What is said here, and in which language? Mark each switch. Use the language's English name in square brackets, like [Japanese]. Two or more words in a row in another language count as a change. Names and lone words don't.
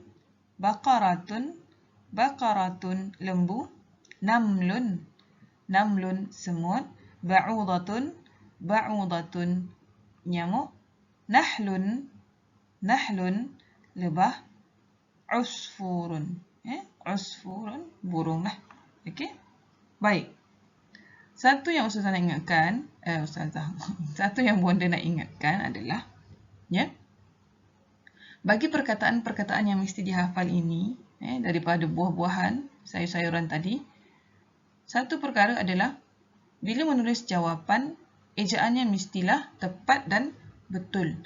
[Arabic] بقرة، بقرة lembu. نمل، نمل semut. بعوضة، بعوضة nyamuk. نحل، نحل lebah. عصفور، عصفور [Malay] burung lah. Okey, baik. Satu yang Ustazah nak ingatkan, satu yang Bonda nak ingatkan adalah, bagi perkataan-perkataan yang mesti dihafal ini, daripada buah-buahan, sayur-sayuran tadi, satu perkara adalah bila menulis jawapan, ejaannya mestilah tepat dan betul.